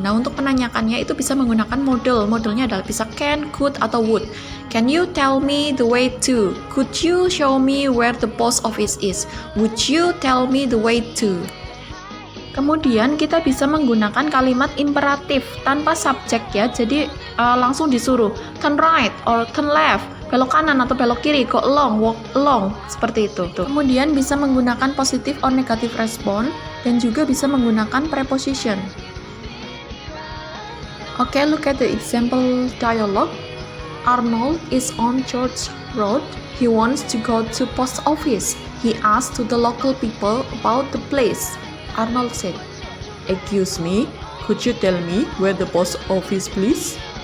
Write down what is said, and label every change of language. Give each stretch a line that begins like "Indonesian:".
Indonesian: Nah, untuk menanyakannya itu bisa menggunakan modal. Modalnya adalah bisa can, could, atau would.
English: Can you tell me the way to? Could you show me where the post office is? Would you tell me the way to?
Indonesian: Kemudian kita bisa menggunakan kalimat imperatif tanpa subjek ya, jadi langsung disuruh
English: turn right or turn left,
Indonesian: belok kanan atau belok kiri,
English: go along, walk along,
Indonesian: seperti itu. Kemudian bisa menggunakan positive or negative respon dan juga bisa menggunakan preposition.
English: Okay, look at the example dialogue. Arnold is on Church Road. He wants to go to post office. He asked to the local people about the place. Arnold said, "Excuse me, could you tell me where the post office, please?"